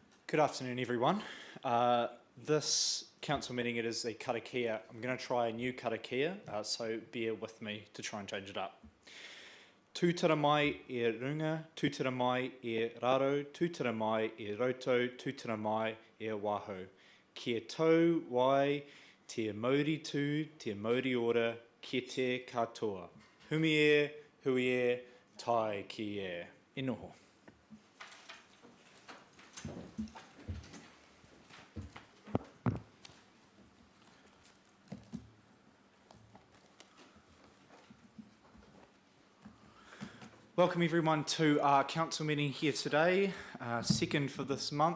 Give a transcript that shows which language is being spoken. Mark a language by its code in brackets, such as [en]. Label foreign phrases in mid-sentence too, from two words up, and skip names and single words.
[en] Good afternoon, everyone. This council meeting, it is a karakia. I'm going to try a new karakia, so bear with me to try and change it up. [mi] Tūtara mai e runga, tūtara mai e raro, tūtara mai e roto, tūtara mai e waho. Kia tau wai, te mauri tū, te mauri ora, kia te katoa. Humi e, hui e, tai ki e. E noho. [en] Welcome everyone to our council meeting here today, second for this month.